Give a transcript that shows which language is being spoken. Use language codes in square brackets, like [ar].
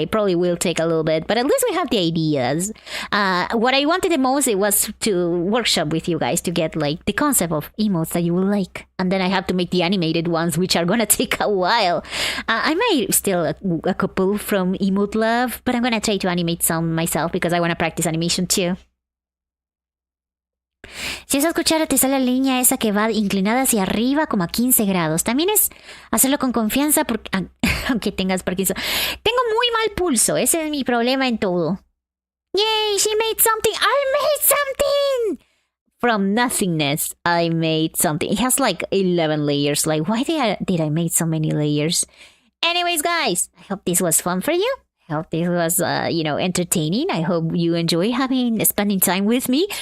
[en] It probably will take a little bit, but at least we have the ideas. What I wanted the most it was to workshop with you guys to get like the concept of emotes that you will like, and then I have to make the animated ones, which are gonna take a while. I might steal a couple from Emote Love, but I'm gonna try to animate some myself because I wanna practice animation too. [es] Si esa cuchara te sale la línea esa que va inclinada hacia arriba como a 15 grados. También es hacerlo con confianza porque, aunque tengas Parkinson. Tengo muy mal pulso. Ese es mi problema en todo. [en] Yay, she made something. I made something! From nothingness, I made something. It has like 11 layers. Like, why did I make so many layers? Anyways, guys, I hope this was fun for you. I hope this was, entertaining. I hope you enjoy spending time with me.